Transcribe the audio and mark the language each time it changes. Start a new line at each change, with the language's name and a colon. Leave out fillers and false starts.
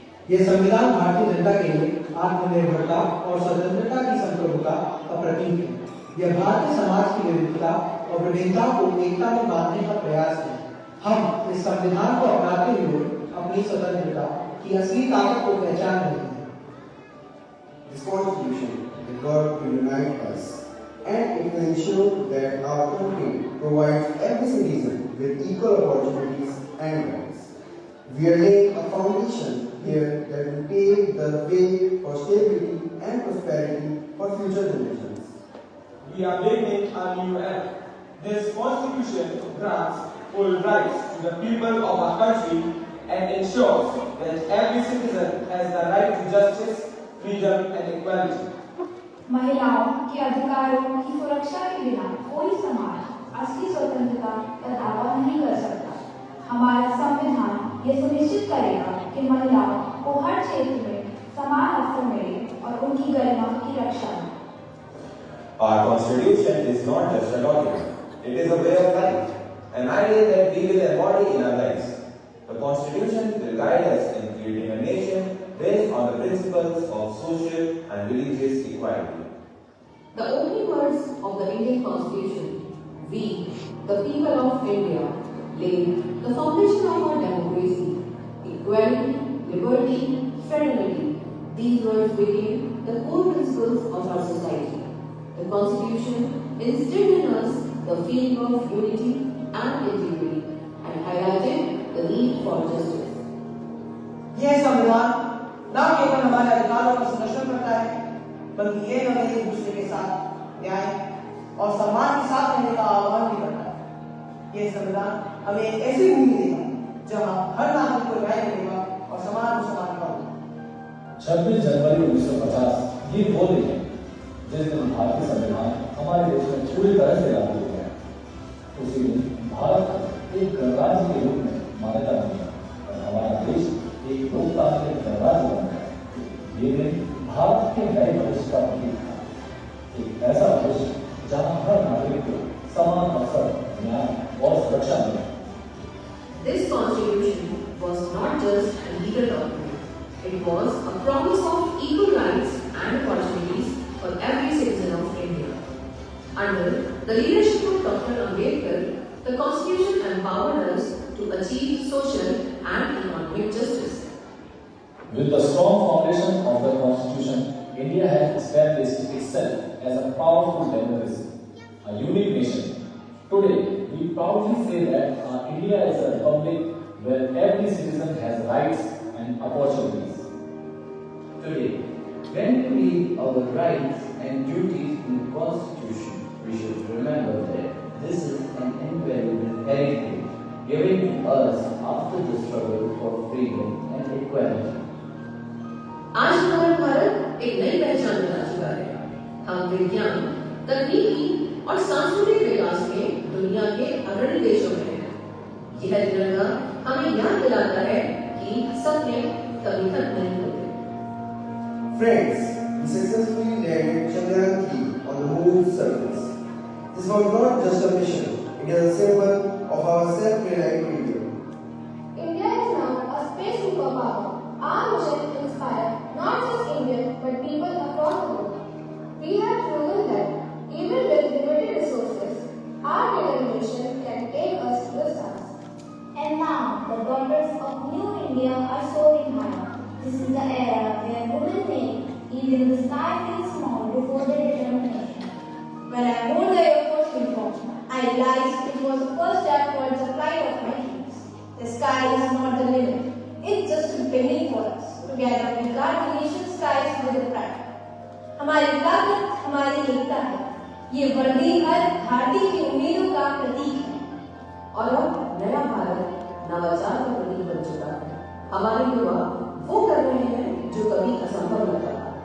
Hindi: ये संविधान भारतीय जनता के लिए आत्मनिर्भरता और स्वतंत्रता की संप्रभुता का प्रतीक है। यह भारतीय समाज की विविधता और विभिन्नता को एकता में बांधने का प्रयास है। हम इस संविधान को अपनाते हुए अपनी स्वतंत्रता की असली ताकत को पहचान रहे हैं।
English: This Constitution is God to unite us, and it will ensure that our country provides every citizen with equal opportunities and rights. We are laying a foundation here that will pave the way for stability and prosperity for future generations. We are making a new era. This Constitution grants full rights to the people of our country and ensures that every citizen has the right to justice, freedom, and equality.
Hindi: महिलाओं के अधिकारों की सुरक्षा के बिना कोई समाज असली स्वतंत्रता का दावा नहीं कर सकता। हमारा संविधान ये सुनिश्चित करेगा कि महिलाओं को हर क्षेत्र में समान अवसर मिले और उनकी गरिमा की रक्षा हो।
English: Our Constitution is not just a document, it is a way of life, an ideal that we will embody in our lives. The Constitution will guide us in creating a nation based on the principles of social and religious equality. The opening words of the Indian Constitution, we, the people of India, lay the foundation of our democracy, equality, liberty, fraternity. These words became the core principles of our society. The Constitution instilled in us the feeling of unity and integrity and highlighted the need for justice. यह संविधान न केवल हमारे अधिकारों का संरक्षण करता है, बल्कि ये हमें एक दूसरे के साथ न्याय और सम्मान के साथ रहने का आह्वान भी करता है। यह संविधान हमें एक ऐसी भूमि देगा जहां हर नागरिक को न्याय मिलेगा और समान का होगा। 26 जनवरी 1950 ये वो दिन है जिस दिन भारतीय संविधान हमारे देश में पूरी तरह से लागू हो गया। उसी दिन भारत एक गणराज्य के रूप में मान्यता मिली और हमारा देश एक लोकतांत्रिक गणराज्य बन गया। ये दिन भारत के नए भविष्य का प्रतीक था, एक ऐसा भविष्य जहां हर नागरिक को समान अवसर, न्याय और सुरक्षा मिले। This Constitution was not just a legal document, it was a promise of equal rights and opportunities for every citizen of India. Under the leadership of Dr. Ambedkar, the Constitution empowered us to achieve social and economic justice. With the strong foundation of the Constitution, India has established itself as a powerful democracy, a unique nation. Today, we proudly say that India is a republic where every citizen has rights and opportunities. Today, when we read our rights and duties in the Constitution, we should remember that this is an invaluable heritage given to us after the struggle for freedom and equality.
Hindi: आज हमारा भारत एक नई पहचान बना चुका है। हम विज्ञान, तकनीकी और सांस्कृतिक विकास में दुनिया के अग्रणी देशों में हैं। यह तिरंगा हमें याद दिलाता है कि सपने कभी खत्म नहीं होते।
English: Friends, we successfully landed Chandrayaan-3 on the moon's surface. This was not just a mission, it is a symbol of our self-reliant future. India is now a space superpower. Our mission inspires not just India but people across the world. We have proven that even with limited resources, our determination can take us to the stars. And now, the daughters of New India are soaring higher. This is the era where women make even the sky feel small before their determination. When I wore the Air Force uniform, I realized it was the first step towards the flight of my dreams. The sky is not the limit. It's just a beginning for us. Together we guard the nation's skies with a pride.
Hindi: हमारी ताकत हमारी एकता है. ये वर्दी हर भारतीय की उम्मीदों का प्रतीक है. और अब नया भारत नवाचार का प्रतीक बन चुका है। हमारे युवा वो कर रहे हैं जो कभी असंभव लगता था।